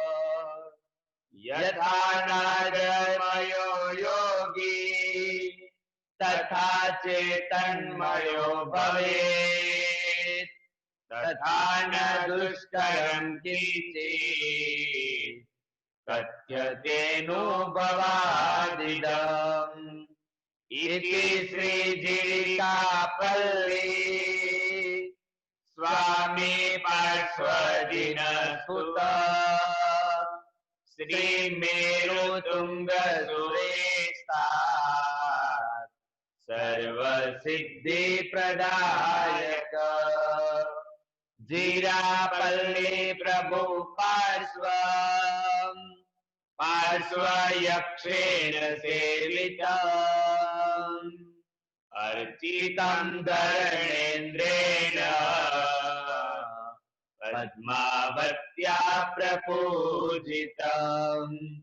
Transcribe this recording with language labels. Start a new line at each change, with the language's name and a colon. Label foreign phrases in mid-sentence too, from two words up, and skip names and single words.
Sanskrit: यथा नादमयो योगी तथा चेतन्मयो भवेत तथा न दुष्करम किंचित कथ्यतेनुभवादिदम इति श्री जीरिकापल्ली स्वामी पार्श्वजीन सुत श्री मेरु तुंग सुरेश सर्व सिद्धि प्रदायक जीरापल्ली प्रभु पार्श्व पार्श्व यक्षेण सेवितम् अर्चितं धरणेन्द्रेण पद्मावत्या प्रपूजितम्